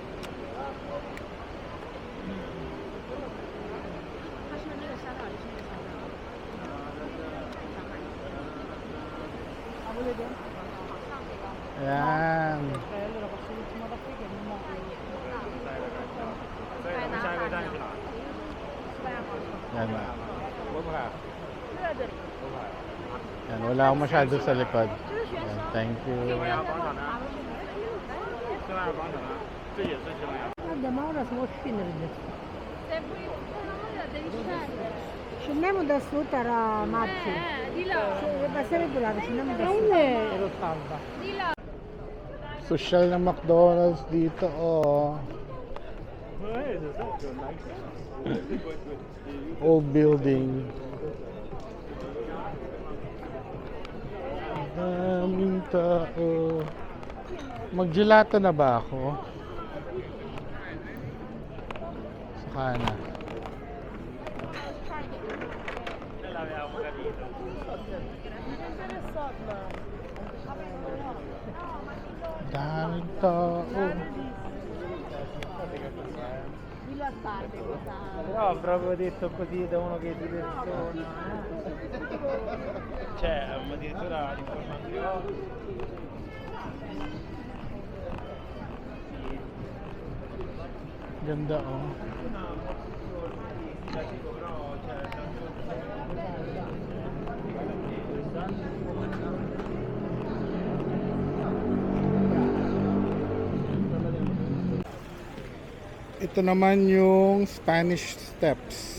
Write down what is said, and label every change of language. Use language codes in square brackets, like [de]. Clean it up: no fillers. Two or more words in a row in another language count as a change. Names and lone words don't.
[tl] Ayan. Yan na. Yan, wala akong masyado sa likod. Yan, [en] thank you. [it] Abbiamo ora solo scendere. Scendiamo da su per Marci. Di là. Basterebbe là, scendiamo da su. Di là. [tl] Social na McDonald's dito, oh. [en] Old building. [tl] Daming tao. Mag-gelato na ba ako? Saka na. Daming tao. [it] Però proprio detto così da uno che di persona. Cioè, addirittura l'informazione. [tl] Ganda, oh. Ito naman yung Spanish Steps.